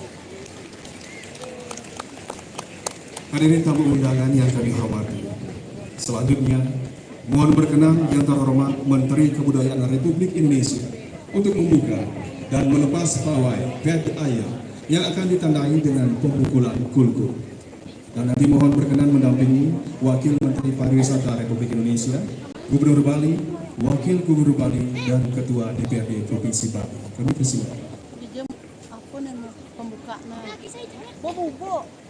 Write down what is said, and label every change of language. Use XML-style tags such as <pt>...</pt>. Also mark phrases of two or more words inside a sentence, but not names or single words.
<id>Hadirin tamu undangan yang kami hormati, selanjutnya mohon berkenan yang terhormat Menteri Kebudayaan Republik Indonesia untuk membuka dan melepas pawai bed air yang akan ditandai dengan pemukulan kulku. Dan nanti mohon berkenan mendampingi Wakil Menteri Pariwisata Republik Indonesia, Gubernur Bali, Wakil Gubernur Bali, dan Ketua DPRD Provinsi Bali. Kami persilakan. Apa nama pembukaannya? Bobo.</id>